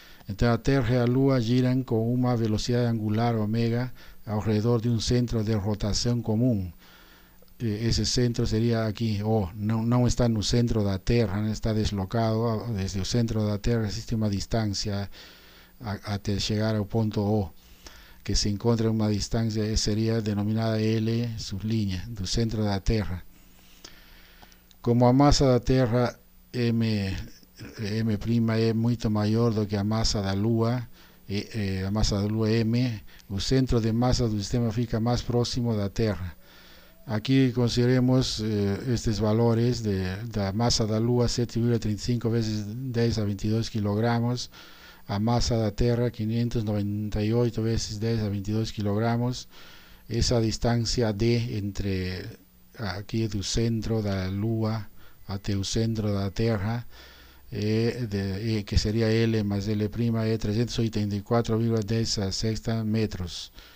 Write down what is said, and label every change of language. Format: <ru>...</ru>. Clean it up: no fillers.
<pt>Então a Terra e a Lua giram com uma velocidade angular ômega ao redor de um centro de rotação comum. Esse centro seria aqui O, não está no centro da Terra, né? Está deslocado. Desde o centro da Terra existe uma distância até chegar ao ponto O.</pt> <es>que se encuentra en una distancia sería denominada L sublínea, del centro de la Tierra.</es> <pt>Como a massa da Terra M' é muito maior do que a massa da Lua, a massa da Lua M, o centro de massa do sistema fica mais próximo da Terra. Aqui consideremos estes valores da massa da Lua 7,35 vezes 10 a 22 kg, a massa da Terra 598 vezes 10 a 22 kg, essa distância D entre aqui do centro da Lua até o centro da Terra, que seria L mais L', é 384,10 a sexta metros.</pt>